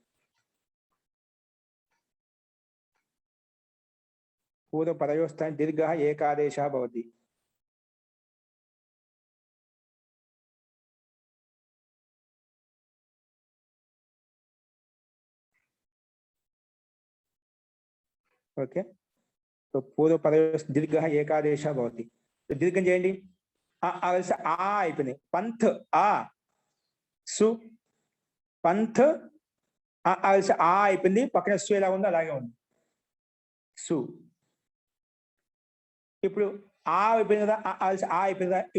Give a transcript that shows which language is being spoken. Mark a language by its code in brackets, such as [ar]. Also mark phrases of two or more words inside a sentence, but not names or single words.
[sa] पूर्व परयोः स्थाने दीर्घः एकादेशः भवति. [te] ఓకే. [sa] तो पूर्व परयोः दीर्घः एकादेशः भवति. [te] దీర్ఘం చేయండి. ఆ అయిపోయింది. పంత్ ఆ సు పంత్ ఆ అయిపోయింది. పక్కన సు ఎలా ఉందో అలాగే ఉంది సు. ఇప్పుడు ఆ అయిపోయింది కదా ఆ అయిపోయింది కదా.